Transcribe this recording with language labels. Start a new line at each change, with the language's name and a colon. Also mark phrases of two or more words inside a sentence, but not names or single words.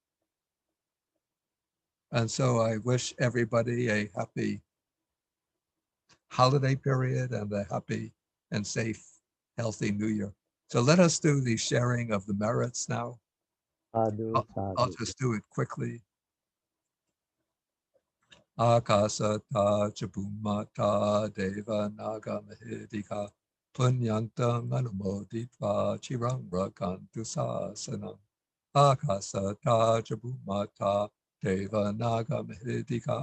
English: And so I wish everybody a happy holiday period and a happy and safe, healthy New Year. So let us do the sharing of the merits now. I'll just do it quickly.
Pali: Akasata Chabumata Deva Naga Mahidika Punyantang anumoditva chirang rakantu sasanam. Akasata jabumata deva naga mahidika.